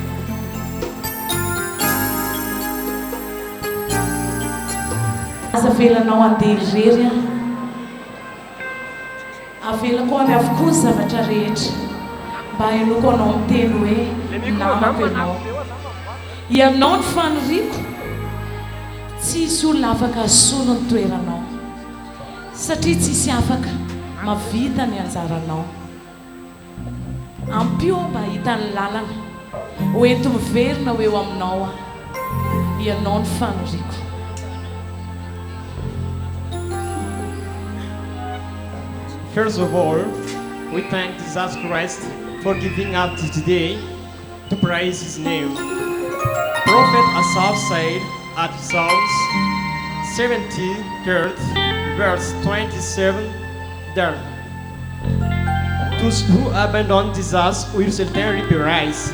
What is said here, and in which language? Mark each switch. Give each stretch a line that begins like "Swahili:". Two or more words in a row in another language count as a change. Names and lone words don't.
Malagasy: Aza velanao andeha irery avela koa ny avokoa ny zavatra rehetra mba hainoko anao miteny hoe namako ianao ianao ny fanoriko tsy hisy olona afaka asono ny toeranao satria tsy hisy afaka mavita ny anjaranao ampio mba hita ny lalana hoento miverina ho eo aminao ianao ny fanoriko.
English: First of all, we thank Jesus Christ for giving us today to praise His name. Prophet Asaph said at Psalms 73, verse 27, there, those who abandon Jesus will certainly be rise.